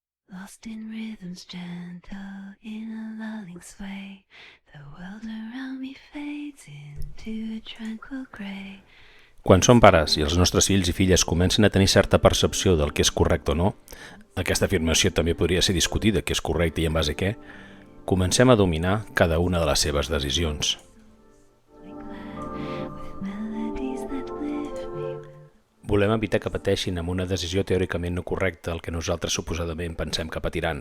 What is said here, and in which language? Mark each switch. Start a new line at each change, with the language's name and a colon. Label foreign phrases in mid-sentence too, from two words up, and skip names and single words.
English: Lost in rhythms gentle, in a lulling sway, the world around me fades into a tranquil grey.
Catalan: Quan som pares i els nostres fills i filles comencen a tenir certa percepció del que és correcte o no, aquesta afirmació també podria ser discutida, què és correcte i en base a què, comencem a dominar cada una de les seves decisions. Volem evitar que pateixin amb una decisió teòricament no correcta el que nosaltres suposadament pensem que patiran.